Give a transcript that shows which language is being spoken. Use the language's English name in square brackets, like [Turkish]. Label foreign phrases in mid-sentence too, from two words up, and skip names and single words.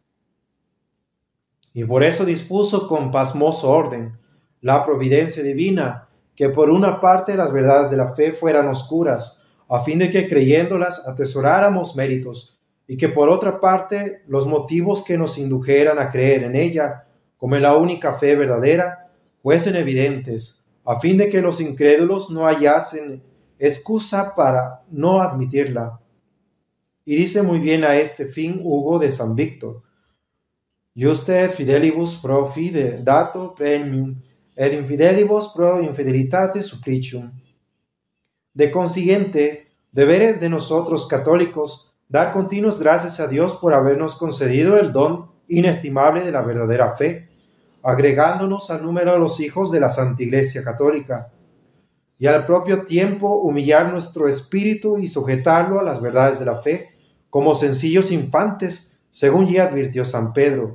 [Spanish] Y por eso dispuso con pasmoso orden la providencia divina que por una parte las verdades de la fe fueran oscuras, a fin de que creyéndolas atesoráramos méritos, y que por otra parte los motivos que nos indujeran a creer en ella, como en la única fe verdadera, fuesen evidentes, a fin de que los incrédulos no hallasen excusa para no admitirla. Y dice muy bien a este fin Hugo de San Víctor: [Latin] Juste et fidelibus pro fide dato premium, et infidelibus pro infidelitate supplicium. [Spanish] De consiguiente, deberes de nosotros católicos dar continuas gracias a Dios por habernos concedido el don inestimable de la verdadera fe, agregándonos al número de los hijos de la Santa Iglesia Católica, y al propio tiempo humillar nuestro espíritu y sujetarlo a las verdades de la fe, como sencillos infantes, según ya advirtió San Pedro.